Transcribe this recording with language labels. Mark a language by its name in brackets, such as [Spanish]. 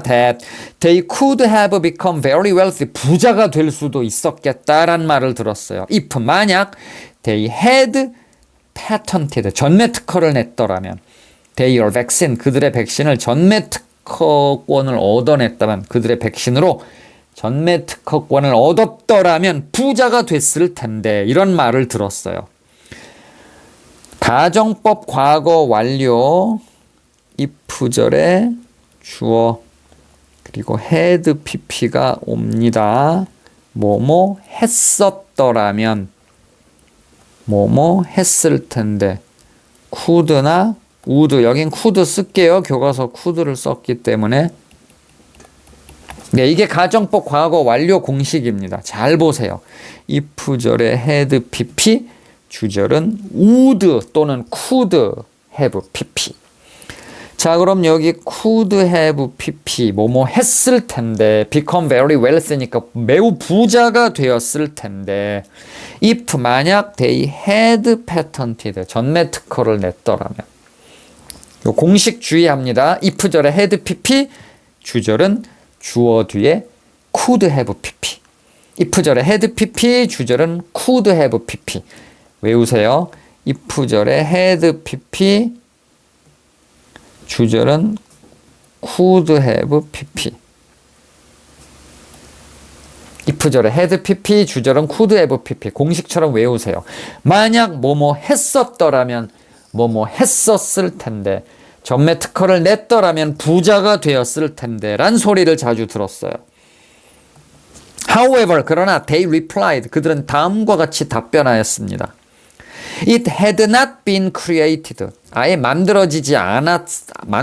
[English] That they could have become very wealthy. [Korean] 부자가 될 수도 있었겠다란 말을 들었어요. [English] If [Korean] 만약 [English] they had patented. [Korean] 전매 특허를 냈더라면 [English] their vaccine. [Korean] 그들의 백신을 전매 특허권을 얻어냈다면 그들의 백신으로 전매 특허권을 얻었더라면 부자가 됐을 텐데 이런 말을 들었어요. 가정법 과거 완료 if절에 주어 그리고 had pp가 옵니다. 뭐뭐 했었더라면 뭐뭐 했을 텐데 could나 would 여긴 could 쓸게요. 교과서 could를 썼기 때문에 네, 이게 가정법 과거 완료 공식입니다. 잘 보세요. if절에 had pp, 주절은 would 또는 could have pp. 자, 그럼 여기 [English] could have pp [Korean] 뭐뭐 했을 텐데 [English] become very wealthy [Korean] 니까 매우 부자가 되었을 텐데 if 만약 [English] they had patented [Korean] 전매 특허를 냈더라면 요 공식 주의합니다. if 절에 had pp 주절은 주어 뒤에 could have pp if 절에 had pp 주절은 could have pp 외우세요. if 절에 had pp 주절은 could have pp. if 절에 had pp 주절은 could have pp. 공식처럼 외우세요. 만약 뭐뭐 했었더라면 뭐뭐 했었을 텐데 전매 특허를 냈더라면 부자가 되었을 텐데 란 소리를 자주 들었어요. [English] However, [Korean] 그러나 [English] they replied. [Korean] 그들은 다음과 같이 답변하였습니다. [English] It had not been created. [Korean] 아예 만들어지지 않았다.